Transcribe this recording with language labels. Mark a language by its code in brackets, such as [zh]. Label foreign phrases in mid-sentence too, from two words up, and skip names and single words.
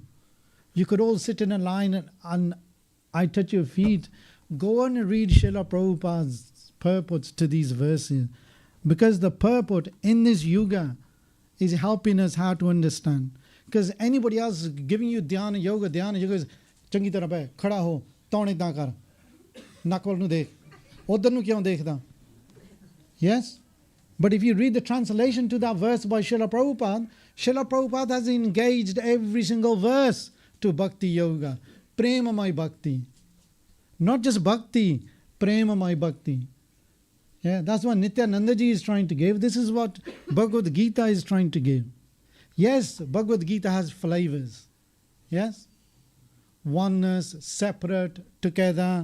[en] You could all sit in a line and I touch your feet. Go on and read Srila Prabhupada's purports to these verses. Because the purport in this yuga is helping us how to understand. Because anybody else is giving you dhyana yoga [pa] ਇਸ ਚੰਗੀ ਤਰ੍ਹਾਂ ਬਹਿ, ਖੜ੍ਹਾ ਹੋ, ਤਾਂ ਇੱਦਾਂ ਕਰ, ਨੱਕ ਵੱਲ ਨੂੰ ਵੇਖ, ਉੱਧਰ ਨੂੰ ਕਿਉਂ ਵੇਖਦਾ? [en] Yes? But if you read the translation to that verse by Srila Prabhupada has engaged every single verse to bhakti yoga. Premamai bhakti. Not just bhakti, premamai bhakti. Yeah, that's what Nityanandaji is trying to give. This is what Bhagavad Gītā is trying to give. Yes, Bhagavad Gītā has flavors. Yes? Oneness, separate, together.